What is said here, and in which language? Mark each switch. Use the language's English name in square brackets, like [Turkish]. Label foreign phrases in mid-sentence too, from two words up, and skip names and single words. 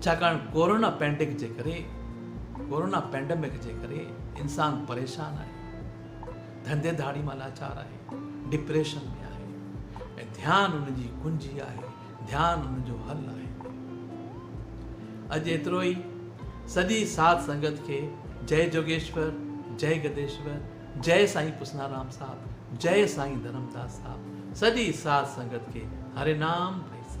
[Sindhi] छाकाणि [English] corona pandemic [Sindhi] जे करे इंसान परेशान आहे, धंधेधाड़ी मां लाचार आहे, डिप्रेशन में आहे, ऐं ध्यानु उनजी कुंजी आहे, ध्यानु उनजो हल आहे। अॼु एतिरो ई। सॼी साध संगत खे जय जोगेश्वर, जय गदेश्वर, जय साईं पुसनाराम साहब, जय साईं धर्मदास साहब, सॼी साध संगत खे हरे नाम।